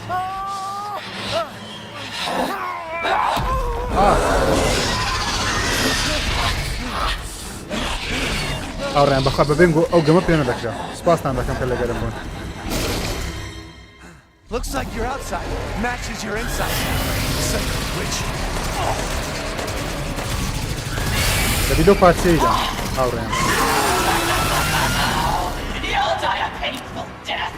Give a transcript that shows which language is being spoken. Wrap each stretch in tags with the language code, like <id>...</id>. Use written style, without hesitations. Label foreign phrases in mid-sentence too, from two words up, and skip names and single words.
<ckb>ئاڕیان بەخوا بەبێن ئەو گەمە پێ نەدەکرا سوپاسان دەکەم کە لەگەرم بوون</ckb> <en>Looks like your outside matches your inside. Son of a witch.</en> <ckb>دەبی لەو پارچەیدا ئاڕیان</ckb> <en>You'll die a painful death.</en>